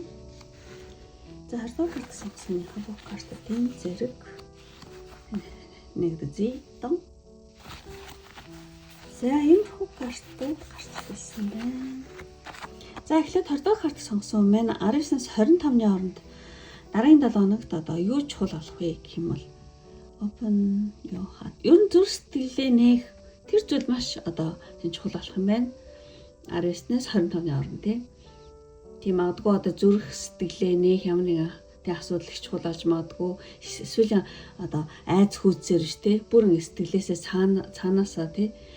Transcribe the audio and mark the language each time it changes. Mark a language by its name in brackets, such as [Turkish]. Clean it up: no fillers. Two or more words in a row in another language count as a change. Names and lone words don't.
[Mongolian] За 20 дугаар картыг сонгосон бүх картын зэрэг нэг зүй дон. За энэ бүх картууд гарч ирсэн байна. За эхлээд 20 дугаар картыг сонгосон мэн 19-с 25-ны хооронд дараагийн 7 хоногт одоо юу чухал болох вэ гэх юм бол [English] open your heart. [Mongolian] Ер нь зүрх сэтгэлээ нээх тэр зүйл маш одоо тийм чухал болох юм байна. 19-с 25-ны хооронд тийм магадгүй одоо зүрх сэтгэлээ нээх ямар нэг тийм асуудал их чухал болж магадгүй эсвэл одоо айц хүүцээр ш тий бүрэн сэтгэлээсээ цаанаасаа тийм